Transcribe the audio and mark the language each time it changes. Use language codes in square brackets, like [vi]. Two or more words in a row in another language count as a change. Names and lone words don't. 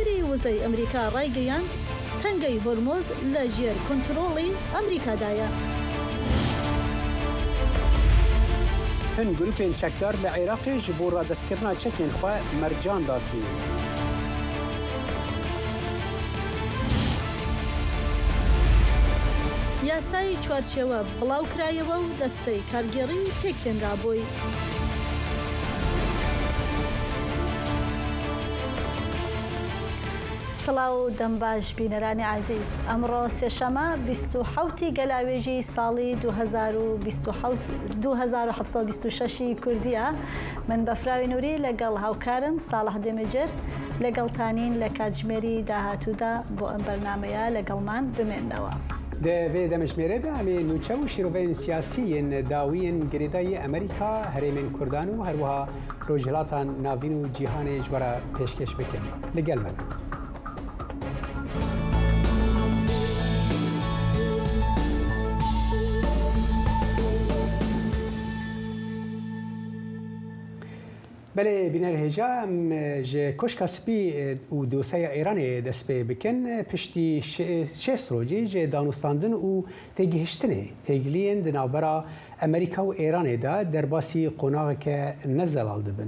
[ckb] وزەی ئەمریکا ڕایگەیاند تەنگەی هۆرمۆز لە ژێر کۆنتڕۆڵی ئەمریکادایە. [ku] هەن گروپên çekdar li Iraqê ji bo radestkirina çekên xwe mercan datîn. [ckb] یاسای چوارچێوە بڵاوکرایەوە و دەستەی کارگێڕی پێکهێنرابووی. سڵاو و دەمباش بینەرانی عزیز، ئەمڕۆ سێشەمە 27 گەلاوێژی ساڵی 2726 کوردیە. من بەفراوی نووری لەگەڵ هاوکارم ساڵح دێمەجەر لەگەڵتانین لە کاتژمێری داهاتوودا بۆ ئەم بەرنامەیە لەگەڵمان بمێنەوە. [ku] Di vê demejmêrê de em ê nûçe û şîroveyên siyasî yên dawî yên girêdayî Amerîka, herêmên Kurdan û herwiha rojhilatan navîn û cîhanê ji we re pêşkêş bikin. Li gel me be. Belê bînerhêja em ji Koşka Spî û doseya Îranê dest pê bikin piştî şêst rojî ji danûstandin û têgihiştinê têgiliyên di navbera Amerîka û Îranê de derbasî qonaxeke nezelal dibin.